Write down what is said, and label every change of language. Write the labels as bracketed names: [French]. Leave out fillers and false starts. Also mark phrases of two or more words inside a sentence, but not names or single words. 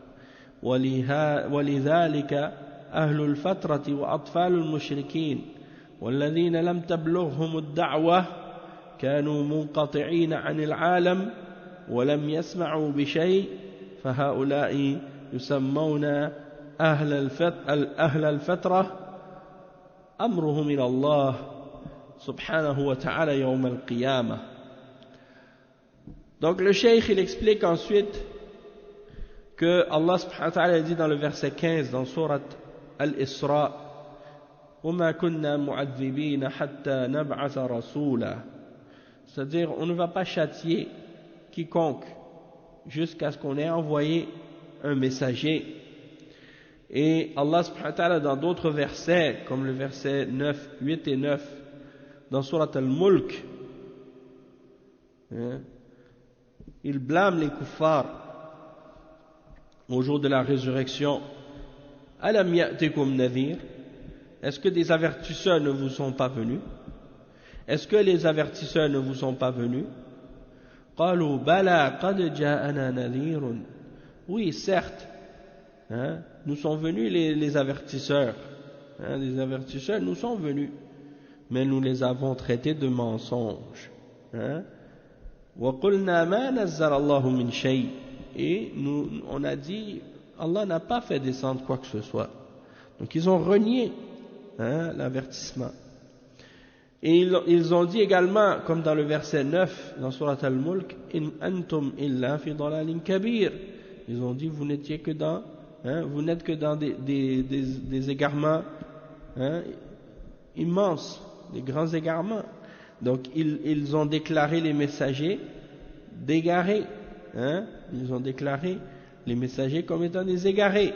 [Arabic] ولذلك أهل الفترة وأطفال المشركين والذين لم تبلغهم الدعوة كانوا منقطعين عن العالم ولم يسمعوا بشيء فهؤلاء يسمون أهل الفترة أمرهم إلى الله سبحانه وتعالى يوم القيامة. [French] Donc le cheikh il explique ensuite que [Arabic] الله سبحانه وتعالى [French] dit dans le verset 15 dans sourate Al-Isra [Arabic] وَمَا كُنَّا مُعَذِّبِينَ حَتَّى نَبْعَثَ رَسُولًا, [French] c'est-à-dire on ne va pas châtier quiconque jusqu'à ce qu'on ait envoyé un messager. Et [Arabic] الله سبحانه وتعالى [French] dans d'autres versets, comme le verset 8 et 9, dans Surat Al-Mulk, il blâme les kuffars au jour de la résurrection. [Arabic] ألم يأتكم نذير, [French] est-ce que des avertisseurs ne vous sont pas venus? Est-ce que les avertisseurs ne vous sont pas venus? [Arabic] قالوا بلى قد جاءنا نذير, [French] oui certes, nous sont venus les avertisseurs, les avertisseurs nous sont venus, mais nous les avons traités de mensonges. [Arabic] وقلنا ما نزل الله من شيء, [French] et on a dit Allah n'a pas fait descendre quoi que ce soit. Donc ils ont renié l'avertissement. Et ils ont dit également, comme dans le verset 9 dans Surat Al-Mulk, [Arabic] إن أنتم إلا في ضلال كبير, [French] ils ont dit vous n'étiez que dans vous n'êtes que dans des égarements immenses, des grands égarements. Donc ils ont déclaré les messagers d'égarés, ils ont déclaré les messagers comme étant des égarés.